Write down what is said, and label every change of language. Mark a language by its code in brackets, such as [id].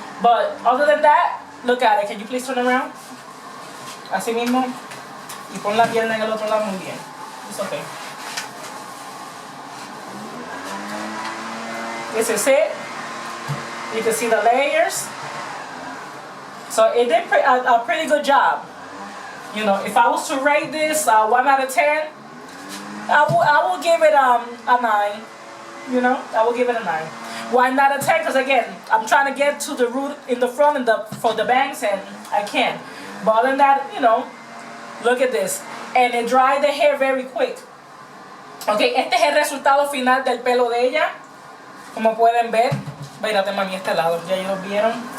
[en] But other than that, look at it. Can you please turn around? [es] Así mismo. Y pon la pierna en el otro lado muy bien. [en] It's okay. This is it. You can see the layers. So it did a pretty good job. If I was to rate this 1 out of 10, I will give it a 9. I will give it a 9. Why not a 10? Because again, I'm trying to get to the root in the front and for the bangs, and I can't. But other than that, look at this. And it dried the hair very quick. [es] Okay, este es el resultado final del pelo de ella. Como pueden ver. Mírate, mami, este lado. Ya ellos vieron.